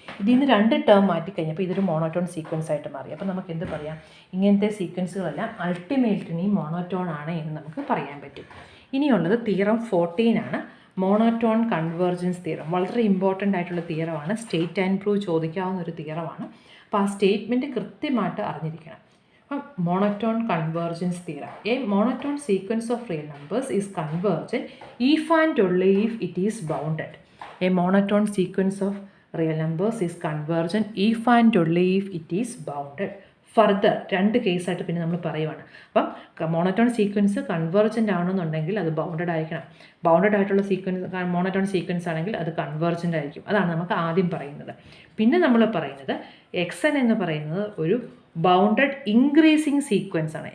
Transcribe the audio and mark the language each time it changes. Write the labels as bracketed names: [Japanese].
[Malayalam] ഇതിൽ നിന്ന് 2 ടേം മാറ്റി കഴിഞ്ഞപ്പോൾ ഇതൊരു മോണോട്ടോൺ സീക്വൻസ് ആയിട്ട് മാറി. അപ്പോൾ നമുക്ക് എന്ത് പറയാം, ഇങ്ങനത്തെ സീക്വൻസുകളെല്ലാം അൾട്ടിമേറ്റ്ലി മോണോട്ടോൺ ആണ് എന്ന് നമുക്ക് പറയാൻ പറ്റും. ഇനിയുള്ളത് തിയറം 14 ആണ്, മോണോട്ടോൺ കൺവേർജൻസ് തിയറം. വളരെ ഇമ്പോർട്ടൻ്റ് ആയിട്ടുള്ള തിയറമാണ്, സ്റ്റേറ്റ് ആൻഡ് പ്രൂവ് ചോദിക്കാവുന്ന ഒരു തിയറമാണ്. അപ്പോൾ ആ സ്റ്റേറ്റ്മെൻറ്റ് കൃത്യമായിട്ട് അറിഞ്ഞിരിക്കണം. [English] Monotone convergence theorem. A monotone sequence of real numbers is convergent if and only if it is bounded. A monotone sequence of real numbers is convergent if and only if it is bounded. [Malayalam] Further 2 കേസായിട്ട് പിന്നെ നമ്മൾ പറയുവാണ്. അപ്പം monotone sequence convergent ആണെന്നുണ്ടെങ്കിൽ അത് bounded ആയിരിക്കണം. Bounded ആയിട്ടുള്ള monotone sequence ആണെങ്കിൽ അത് കൺവേർജൻ്റ് ആയിരിക്കും. അതാണ് നമുക്ക് ആദ്യം പറയുന്നത്. പിന്നെ നമ്മൾ പറയുന്നത് എക്സൻ എന്ന് പറയുന്നത് ഒരു ബൗണ്ടഡ് ഇൻക്രീസിങ് സീക്വൻസ് ആണ്.